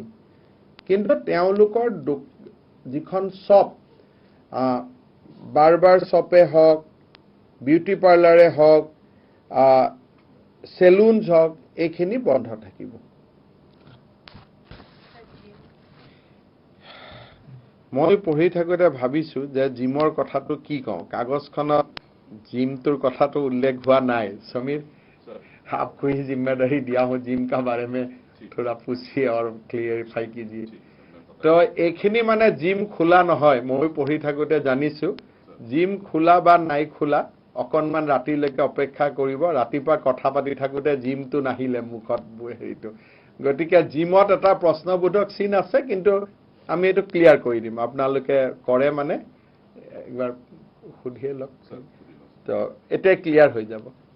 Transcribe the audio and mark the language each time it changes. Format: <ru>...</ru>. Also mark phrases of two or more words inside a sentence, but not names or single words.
<as>কিন্তু তেওঁলোকৰ যিখন শ্বপ,</as> <en>barber shop</en> <as>হওক,</as> <en>beauty parlour</en> <as>হওক, চেলুনছ হওক, এইখিনি বন্ধ থাকিব। মই পঢ়ি থাকোঁতে ভাবিছোঁ যে জিমৰ কথাটো কি কওঁ, কাগজখনত জিমটোৰ কথাটো উল্লেখ হোৱা নাই। সমীৰ,</as> <hi>आपको ही जिम्मेदारी दिया हूँ जिम का बारे में थोड़ा पूछिए और क्लियरिफाई कीजिए।</hi> <as>তো এইখিনি মানে জিম খোলা নহয়, মই পঢ়ি থাকোঁতে জানিছোঁ জিম খোলা বা নাই খোলা অকণমান ৰাতিলৈকে অপেক্ষা কৰিব, ৰাতিপুৱা কথা পাতি থাকোঁতে জিমটো নাহিলে মুখত হেৰিটো। গতিকে জিমত এটা প্ৰশ্নবোধক চিন আছে, কিন্তু আমি এইটো ক্লিয়াৰ কৰি দিম, আপোনালোকে কৰে মানে একবাৰ সুধিয়ে লওক, তো এতিয়া ক্লিয়াৰ হৈ যাব।</as>